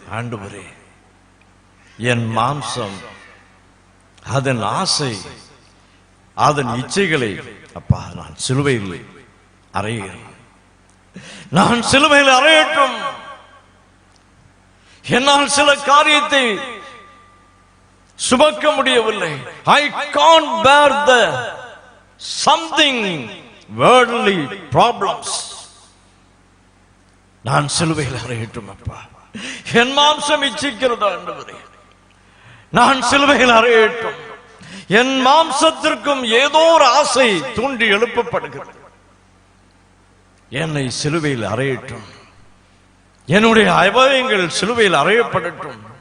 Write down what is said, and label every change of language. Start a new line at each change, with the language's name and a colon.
Tamil: ஆண்டவரே, என் மாம்சம், அதன் ஆசை, அதன் இச்சைகளை அப்பா நான் சிலுவையில் அறைகிறேன். நான் சிலுவையில் அறையட்டும். என்னால் சில காரியத்தை சுமக்க முடியவில்லை.
English: I can't bear the something worldly problems.
Tamil: நான் சிலுவையில் அறையட்டும் அப்பா. என் மாம்சம் இச்சிக்கிறது ஆண்டவரே, நான் சிலுவையில் அறையட்டும். என் மாம்சத்திற்கும் ஏதோ ஒரு ஆசை தூண்டி எழுப்பப்படுகிறது. என்னை சிலுவையில் அறையட்டும். என்னுடைய அவயவங்கள் சிலுவையில் அறையப்படட்டும்.